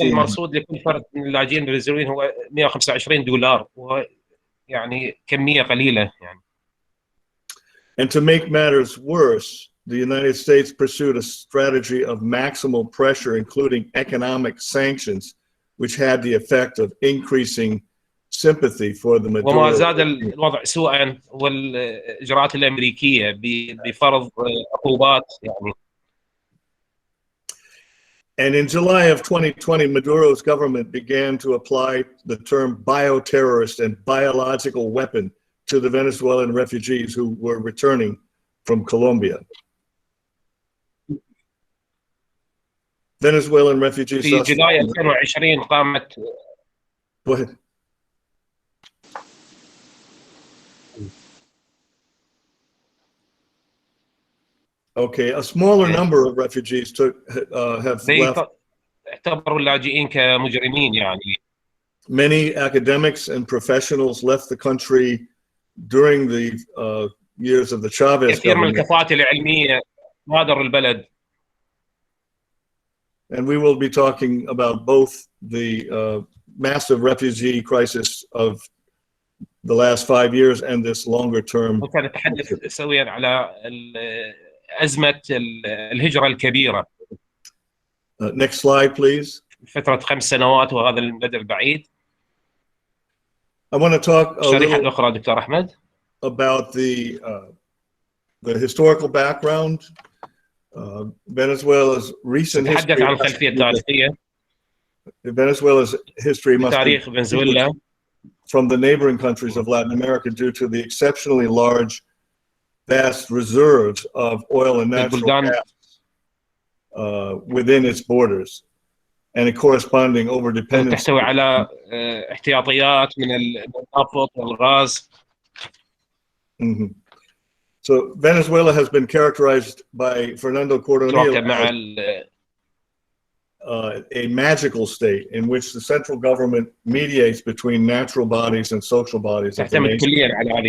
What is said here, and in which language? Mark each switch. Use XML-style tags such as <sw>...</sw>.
<ar>المرصود لكل فرد من اللاجئين الفنزويليين هو $125 وهو يعني كمية قليلة يعني.</ar> <en>And to make matters worse, the United States pursued a strategy of maximal pressure, including economic sanctions, which had the effect of increasing sympathy for the Maduro.</en> <ar>وما زاد الوضع سوءا والإجراءات الأمريكية بفرض عقوبات يعني.</ar> <en>And in July of 2020, Maduro's government began to apply the term bioterrorist and biological weapon to the Venezuelan refugees who were returning from Colombia. Venezuelan refugees.</en> <ar>في جولاي 2020 قامت</ar> <en>Go ahead. Okay, a smaller number of refugees have left.</en> <ar>اعتبروا اللاجئين كمجرمين يعني.</ar> <en>Many academics and professionals left the country during the years of the Chavez</en> <ar>كثير من</ar> <en>government.</en> <ar>الكفاءات العلمية غادروا البلد.</ar> <en>And we will be talking about both the massive refugee crisis of the last 5 years and this longer term.</en> <ar>وسنتحدث سويا على أزمة الهجرة الكبيرة.</ar> <en>Next slide, please.</en> <ar>فترة 5 سنوات وهذا المدى البعيد.</ar> <en>I want to talk a</en> <ar>الشريحة</ar> <en>little</en> <ar>الأخرى دكتور أحمد.</ar> <en>about the historical background, Venezuela's recent history.</en> <ar>نتحدث عن الخلفية التاريخية.</ar> <en>Venezuela's history must</en> <ar>تاريخ فنزويلا.</ar> <en>from the neighboring countries of Latin America due to the exceptionally large, vast reserves of oil and natural gas within its borders, and a corresponding overdependence.</en> <ar>تحتوي على احتياطيات من النفط والغاز.</ar> <en>So Venezuela has been characterized by Fernando Cordonilla as a magical state in which the central government mediates between natural bodies and social bodies of the nation.</en>